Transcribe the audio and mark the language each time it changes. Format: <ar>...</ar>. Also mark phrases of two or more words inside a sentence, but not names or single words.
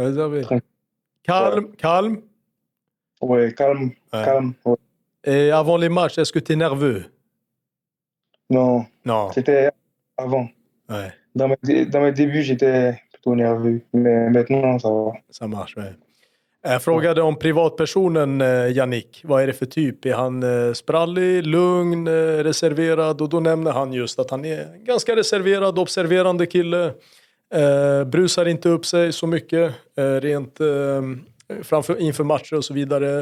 <fr>Calme. Ouais, calme. Ouais. Et avant les matchs, est-ce que tu es nerveux? Non. C'était avant. Ouais. Dans mes débuts, j'étais plutôt nerveux. Mais maintenant, ça va. Ça marche, ouais.</fr> <sv>Jag frågade om privatpersonen Yannick. Vad är det för typ? Är han sprallig, lugn, reserverad? Och då nämner han just att han är ganska reserverad, observerande kille. Brusar inte upp sig så mycket rent inför matcher och så vidare.</sv>